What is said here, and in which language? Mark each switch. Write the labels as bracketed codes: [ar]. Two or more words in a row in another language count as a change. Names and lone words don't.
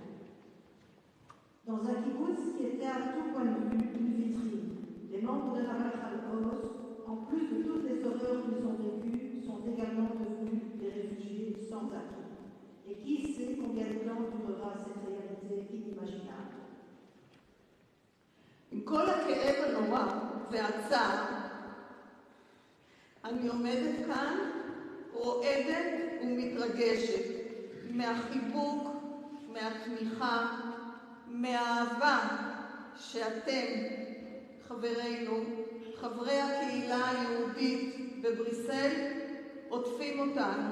[fr] Dans un kibbutz qui était à tout point de vue une vitrine, les membres de Nahal Oz, en plus de toutes les horreurs qu'ils ont vécues, sont également devenus des réfugiés sans acquis. Et qui sait combien de temps durera cette réalité inimaginable. [he] עם כל הכאב הנורא והצער, אני עומדת כאן, רועדת ומתרגשת מהחיבוק, מהתמיכה, מהאהבה שאתם, חברינו, חברי הקהילה היהודית בבריסל, עוטפים אותנו.